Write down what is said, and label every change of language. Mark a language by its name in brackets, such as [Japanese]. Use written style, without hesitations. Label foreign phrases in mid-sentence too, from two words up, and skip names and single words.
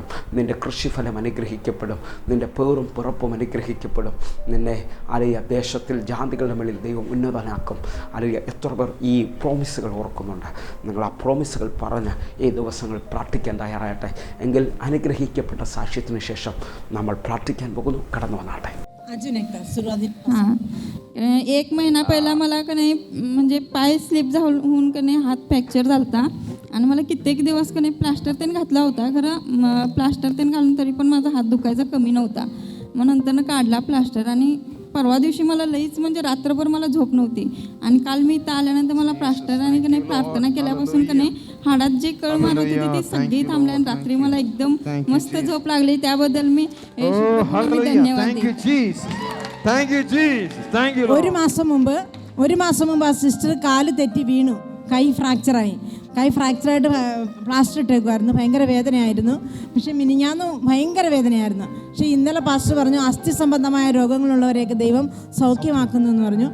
[Malayalam] നിൻ്റെ കൃഷിഫലം അനുഗ്രഹിക്കപ്പെടും. നിൻ്റെ പേറും പിറപ്പും അനുഗ്രഹിക്കപ്പെടും. നിന്നെ ഹല്ലേലൂയ ദേശത്തിൽ ജാതികളുടെ മേളിൽ ദൈവം ഉന്നതനാക്കും. ഹല്ലേലൂയ. അല്ലെങ്കിൽ എത്ര പേർ ഈ പ്രോമിസുകൾ ഓർക്കുന്നുണ്ട്? നിങ്ങൾ ആ പ്രോമിസുകൾ പറഞ്ഞ് ഈ ദിവസങ്ങൾ പ്രാർത്ഥിക്കാൻ തയ്യാറാകട്ടെ. എങ്കിൽ അനുഗ്രഹിക്കപ്പെട്ട സാക്ഷ്യത്തിന് ശേഷം നമ്മൾ പ്രാർത്ഥിക്കാൻ പോകുന്നു. കടന്നു വന്നാട്ടെ. [Marathi] अजून एकदा सुरुवातीला 1 महिना पहिला मला का नाही म्हणजे पाय स्लिप होऊन का नाही हात फ्रॅक्चर झाला होता आणि मला कित्येक दिवस का नाही प्लास्टर त्याने घातला होता. खरं प्लास्टर त्याने घालून तरी पण माझा हात दुखायचा कमी नव्हता. मग नंतरनं काढला प्लास्टर आणि परवा दिवशी मला लईच म्हणजे रात्रभर मला झोप नव्हती. आणि काल मी इथं आल्यानंतर मला प्लास्टर आणि का नाही प्रार्थना केल्यापासून का नाही हाडात जे कळ मारत होती ती सगळी थांबली आणि रात्री मला एकदम मस्त झोप लागली. त्याबद्दल मी धन्यवाद देते. [Malayalam] ഒരു മാസം മുമ്പ് ആ സിസ്റ്റർ കാല് തെറ്റി വീണു. കൈ ഫ്രാക്ചറായി. പ്ലാസ്റ്റർ ഇട്ടേക്കുമായിരുന്നു. ഭയങ്കര വേദനയായിരുന്നു. പക്ഷേ മിനിഞ്ഞാന്ന് ഭയങ്കര വേദനയായിരുന്നു. പക്ഷേ ഇന്നലെ പാസ്റ്റർ പറഞ്ഞു അസ്ഥി സംബന്ധമായ രോഗങ്ങളുള്ളവരെയൊക്കെ ദൈവം സൗഖ്യമാക്കുന്നു എന്ന് പറഞ്ഞു.